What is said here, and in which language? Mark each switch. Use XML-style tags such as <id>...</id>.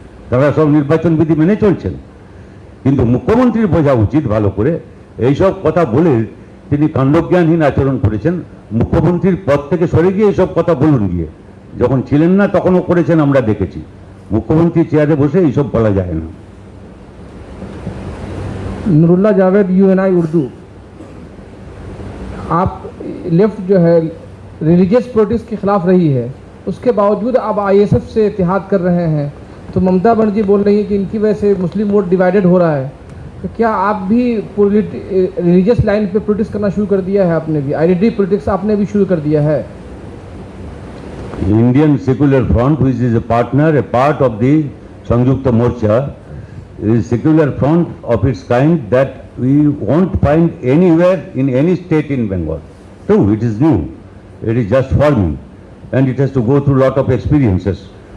<bn>তারা সব নির্বাচন বিধি মেনে চলছেন। কিন্তু মুখ্যমন্ত্রীর বোঝা উচিত ভালো করে, এইসব কথা বলে তিনি কাণ্ডজ্ঞানহীন আচরণ করেছেন। মুখ্যমন্ত্রীর পদ থেকে সরে গিয়ে এইসব কথা বলুন গিয়ে, যখন ছিলেন না তখনও করেছেন, আমরা দেখেছি। মুখ্যমন্ত্রী চেয়ারে বসে এইসব বলা যায় না।</bn> <hi>नुरुल्लाह जावेद UNI उर्दू, आप लेफ्ट जो है रिलीजियस प्रोटेस्ट के खिलाफ रही है, उसके बावजूद अब ISF से इत्तेहाद कर रहे हैं, तो ममता बनर्जी बोल रही है कि इनकी वजह से मुस्लिम वोट डिवाइडेड हो रहा है, तो क्या आप भी रिलीजियस लाइन पे पॉलिटिक्स करना शुरू कर दिया है? आपने भी आइडेंटिटी पॉलिटिक्स आपने भी शुरू कर दिया है?</hi> <en>Indian Secular Front, which is a partner, a part of the Sangyukta Morcha, is secular front of its kind that we won't find anywhere in any state in Bengal. True, it is new. It is just forming, and it has to go through a lot of experiences.</en>